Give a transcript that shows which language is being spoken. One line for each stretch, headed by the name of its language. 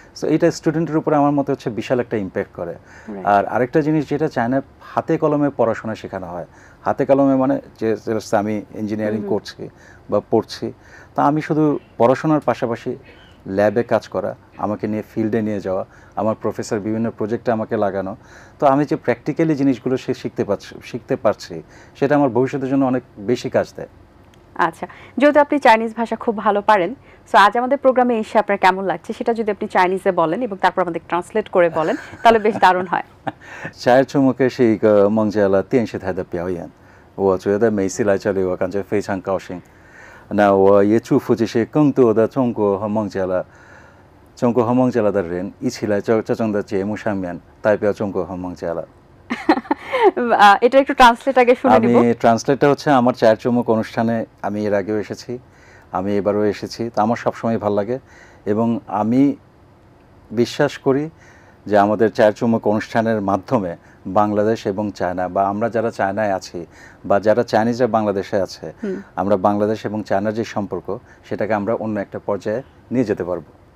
Bangla: So এটা স্টুডেন্টের উপরে আমার মতে হচ্ছে বিশাল একটা ইম্প্যাক্ট করে। আর আরেকটা জিনিস যেটা চায়নায় হাতে কলমে পড়াশোনা শেখানো হয়, হাতে কলমে যে আমি ইঞ্জিনিয়ারিং করছি বা পড়ছি, তা আমি শুধু পড়াশোনার পাশাপাশি ল্যাবে কাজ করা, আমাকে নিয়ে ফিল্ডে নিয়ে যাওয়া, আমার প্রফেসর বিভিন্ন প্রজেক্টে আমাকে লাগানো, তো আমি যে প্র্যাকটিক্যালি জিনিসগুলো শিখতে পারছি সেটা আমার ভবিষ্যতের জন্য অনেক বেশি কাজ দেয়। আচ্ছা, যেহেতু আপনি চাইনিজ ভাষা খুব ভালো পারেন, সো আজ আমাদের প্রোগ্রামে এসে আপনার কেমন লাগছে সেটা যদি আপনি চাইনিজে বলেন এবং তারপর আমাদের ট্রান্সলেট করে বলেন তাহলে বেশ দারুণ হয়।
Chinese: 下一周末是一个孟加拉电视台的表演，我觉得每次来这里我感觉非常高兴。那我也祝福这些更多的中国和孟加拉的人一起来这种的节目上面代表中国和孟加拉。
Bangla: এটা একটু ট্রান্সলেট আগে শুনে নিব। আমি ট্রান্সলেটটা হচ্ছে আমার চায়ের চুমুক অনুষ্ঠানে আমি এর আগেও এসেছি, আমি এবারও এসেছি, তো আমার সবসময় ভালো লাগে এবং আমি বিশ্বাস করি যে আমাদের চায়ের চুমুক অনুষ্ঠানের মাধ্যমে বাংলাদেশ এবং চায়না বা আমরা যারা চায়নায় আছি বা যারা চাইনিজরা বাংলাদেশে আছে, আমরা বাংলাদেশ এবং চায়নার যে সম্পর্ক সেটাকে আমরা অন্য একটা পর্যায়ে নিয়ে যেতে পারবো।